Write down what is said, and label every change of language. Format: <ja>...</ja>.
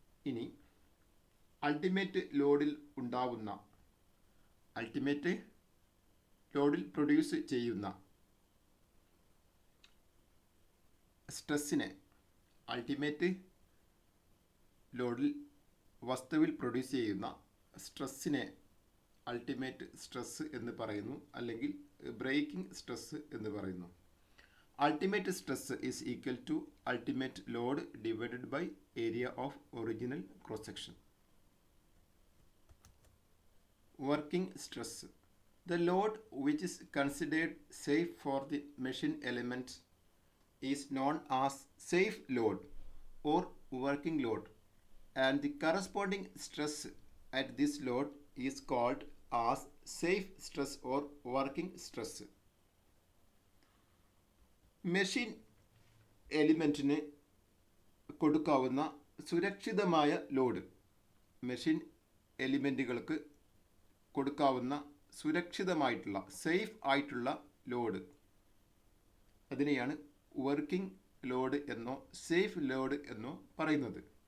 <ml>ഇനി അൾട്ടിമേറ്റ് ലോഡിൽ ഉണ്ടാവുന്ന, അൾട്ടിമേറ്റ് ലോഡിൽ പ്രൊഡ്യൂസ് ചെയ്യുന്ന സ്ട്രെസ്സിനെ, അൾട്ടിമേറ്റ് ലോഡിൽ വസ്തുവിൽ പ്രൊഡ്യൂസ് ചെയ്യുന്ന സ്ട്രെസ്സിനെ അൾട്ടിമേറ്റ് സ്ട്രെസ് എന്ന് പറയുന്നു, അല്ലെങ്കിൽ ബ്രേക്കിംഗ് സ്ട്രെസ് എന്ന് പറയുന്നു.</ml> <en>Ultimate stress is equal to ultimate load divided by area of original cross section. Working stress. The load which is considered safe for the machine element is known as safe load or working load, and the corresponding stress at this load is called as safe stress or working stress.</en> <ml>Machine എലിമെൻറ്റിന് കൊടുക്കാവുന്ന സുരക്ഷിതമായ load, machine എലിമെൻറ്റുകൾക്ക് കൊടുക്കാവുന്ന സുരക്ഷിതമായിട്ടുള്ള safe ആയിട്ടുള്ള load, അതിനെയാണ് working load എന്നോ safe load എന്നോ പറയുന്നത്.</ml>